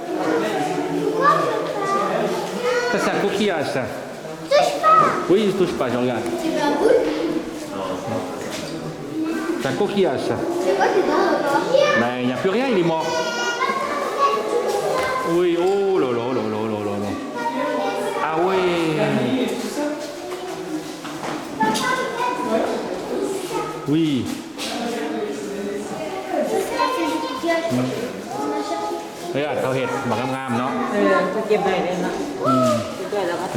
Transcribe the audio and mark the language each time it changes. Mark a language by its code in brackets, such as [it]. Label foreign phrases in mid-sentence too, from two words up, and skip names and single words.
[fr] Ça, c'est un coquillage, ça. Touche pas. Oui, il ne touche pas, je regarde. Tu veux un boule? C'est un coquillage, ça. C'est quoi dedans encore? Ben, il n'y a plus rien, il est mort. Oui, oh là là là là là là là. Ah ouais. Oui. Regarde, [th] เขาเห็ดหมากงามๆเนาะ จะเก็บได้เลยนะเก็บได้แล้วก็